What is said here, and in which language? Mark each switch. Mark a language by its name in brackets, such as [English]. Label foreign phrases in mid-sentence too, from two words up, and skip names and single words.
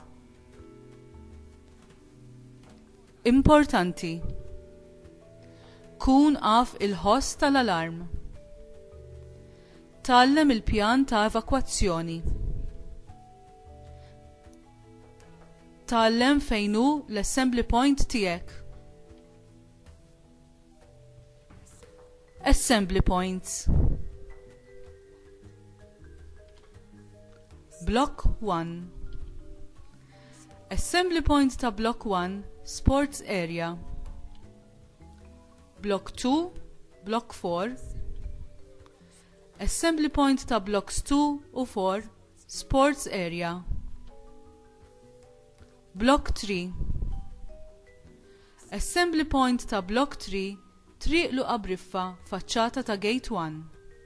[Maltese] Importanti. Kun għaf il-ħoss tal-alarm. Tgħallem il-pjan ta' evakwazzjoni. Tgħallem fejn hu l- [English] assembly point [Maltese] tiegħek. [English] Assembly points. Block 1. Assembly point ta' Block 1, Sports Area. Block 2, Block 4. Assembly point ta' Blocks 2 u 4, Sports Area. Block 3. Assembly point [Maltese] ta' Block 3, triq luqa briffa faċċata ta' Gate 1.